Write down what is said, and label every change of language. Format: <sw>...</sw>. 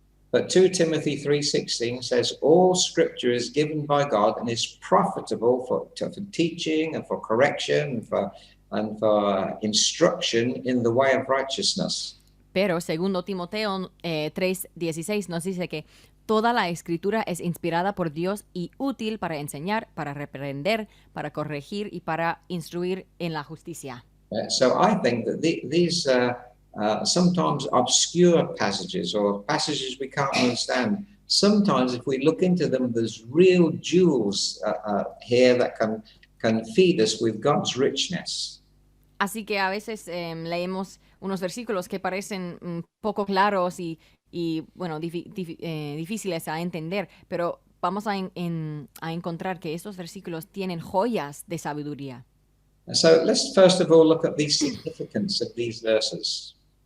<en>But 2 Timothy 3:16 says, all scripture is given by God and is profitable for teaching and for correction and for instruction in the way of righteousness.</en> <es>Pero segundo Timoteo 3:16 nos dice que toda la escritura es inspirada por Dios y útil para enseñar, para reprender, para corregir y para instruir en la justicia.</es> <en>So I think that these sometimes obscure passages or passages we can't understand, sometimes if we look into them, there's real jewels here that can feed us with God's richness.</en> <es>Así que a veces leemos unos versículos que parecen poco claros y bueno, difíciles a entender, pero vamos a encontrar que estos versículos tienen joyas de sabiduría.</es> <en>So let's first of all look at the significance of these verses.</en>